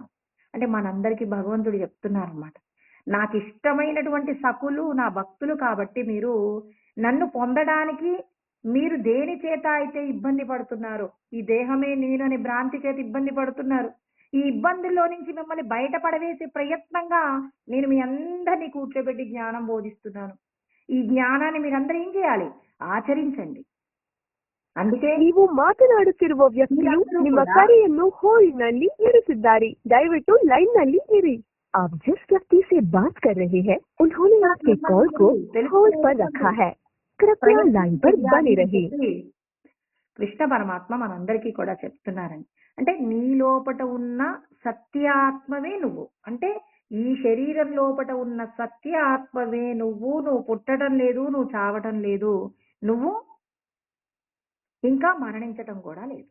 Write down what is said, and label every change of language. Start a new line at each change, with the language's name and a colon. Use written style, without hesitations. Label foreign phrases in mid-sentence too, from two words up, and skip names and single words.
Telugu: అంటే మనందరికీ భగవంతుడు చెప్తున్నారనమాట. నాకిష్టమైనటువంటి సఖులు నా భక్తులు కాబట్టి నన్ను పొందడానికి మీరు దేని చేత అయితే ఇబ్బంది పడుతున్నారో, ఈ దేహమే నేను అనే భ్రాంతి చేత ఇబ్బంది పడుతున్నారు. ఈ ఇబ్బందుల్లో నుంచి మిమ్మల్ని బయటపడవేసే ప్రయత్నంగా నేను మీ అందరిని కూర్చోబెట్టి జ్ఞానం బోధిస్తున్నాను. ఈ జ్ఞానాన్ని మీరందరూ ఏం చేయాలి? ఆచరించండి. అందుకే
Kannada: ನೀವು ಮಾತನಾಡುತ್ತಿರುವ ವ್ಯಕ್ತಿಯು
Telugu: మీరందరూ
Kannada: ನಿಮ್ಮ
Telugu: కూడా
Kannada: ಕರೆಯನ್ನು ಹೋಲ್ಡ್ನಲ್ಲಿ ಇರಿಸಿದ್ದಾರೆ. ದಯವಿಟ್ಟು ಲೈನ್ನಲ್ಲಿ ಇರಿ.
Hindi: आप जिस व्यक्ति से बात कर रहे हैं उन्होंने आपके कॉल को होल्ड पर रखा है. कृपया लाइन पर बने रहिए.
Telugu: చెప్పి కృష్ణ పరమాత్మ మనందరికీ కూడా చెప్తున్నారండి. అంటే నీ లోపట ఉన్న సత్యాత్మవే నువ్వు. అంటే ఈ శరీరం లోపట ఉన్న సత్యాత్మవే నువ్వు. నువ్వు పుట్టడం లేదు, నువ్వు చావటం లేదు, నువ్వు ఇంకా మరణించటం కూడా లేదు.